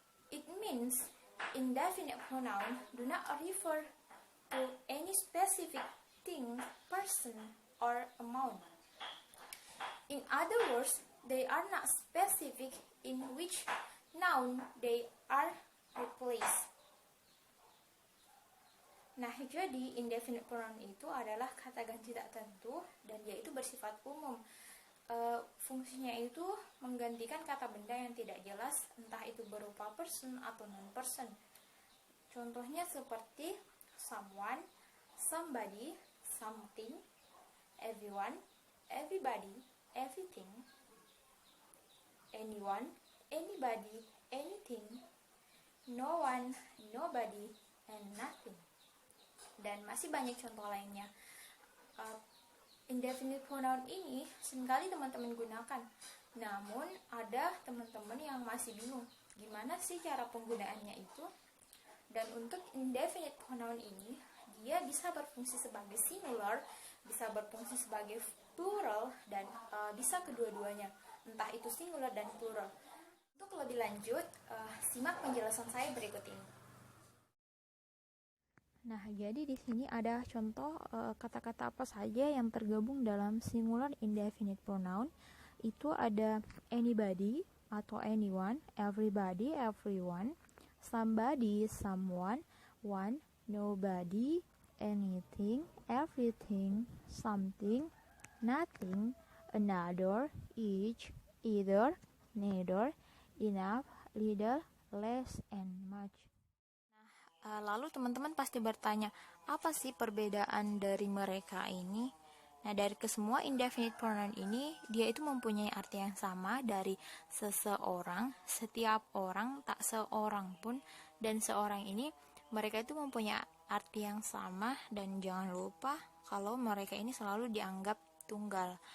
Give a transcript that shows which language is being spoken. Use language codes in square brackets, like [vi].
[en] It means indefinite pronoun do not refer to any specific thing, person, or amount. In other words, they are not specific in which noun they are replaced. [id] Nah, jadi indefinite pronoun itu adalah kata ganti tak tentu dan dia itu bersifat umum. Fungsinya itu menggantikan kata benda yang tidak jelas, entah itu berupa person atau non-person. Contohnya seperti [en] someone, somebody, something, everyone, everybody, everything, anyone, anybody, anything, no one, nobody, and nothing. [id] Dan masih banyak contoh lainnya. Indefinite pronoun ini seringkali teman-teman gunakan. Namun ada teman-teman yang masih bingung gimana sih cara penggunaannya itu. Dan untuk indefinite pronoun ini, dia bisa berfungsi sebagai singular, bisa berfungsi sebagai plural, dan bisa kedua-duanya, entah itu singular dan plural. Untuk lebih lanjut, simak penjelasan saya berikut ini. Nah, jadi di sini ada contoh kata-kata apa saja yang tergabung dalam singular indefinite pronoun. Itu ada [en] anybody atau anyone, everybody, everyone, somebody, someone, one, nobody, anything, everything, something, nothing, another, each, either, neither, enough, little, less, and much. [id] Lalu teman-teman pasti bertanya, apa sih perbedaan dari mereka ini? Nah, dari kesemua indefinite pronoun ini, dia itu mempunyai arti yang sama dari seseorang, setiap orang, tak seorang pun, dan seorang ini, mereka itu mempunyai arti yang sama, dan jangan lupa kalau mereka ini selalu dianggap tunggal.